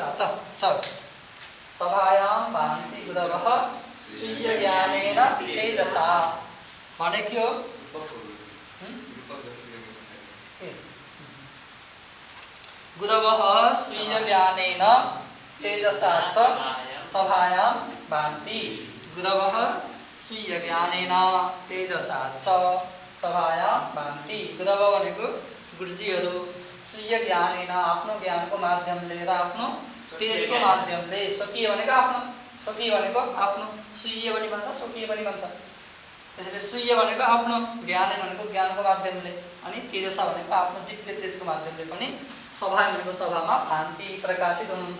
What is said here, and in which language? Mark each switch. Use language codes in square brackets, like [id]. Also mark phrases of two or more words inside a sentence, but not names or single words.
[sa] त सभायां भान्ति गुरवः स्वीयज्ञानेन तेजसा भनेको गुरवः स्वीयज्ञानेन तेजसा च सभायां भान्ति। गुरवः स्वीयज्ञानेन तेजसा च सभायां भान्ति। [ne] गुरव भनेको गुरुजीहरू, [sa] स्वीय ज्ञानेन [ne] आफ्नो ज्ञानको माध्यमले र आफ्नो तेजको माध्यमले, स्वकीय भनेको आफ्नो, स्वकीय भनेको आफ्नो, स्वीय पनि भन्छ, स्वकीय पनि भन्छ। त्यसैले स्वीय भनेको आफ्नो, ज्ञान भनेको ज्ञानको माध्यमले, अनि तेजसा भनेको आफ्नो दिव्य तेजको माध्यमले पनि सभा भनेको सभामा भान्ति प्रकाशित हुनुहुन्छ।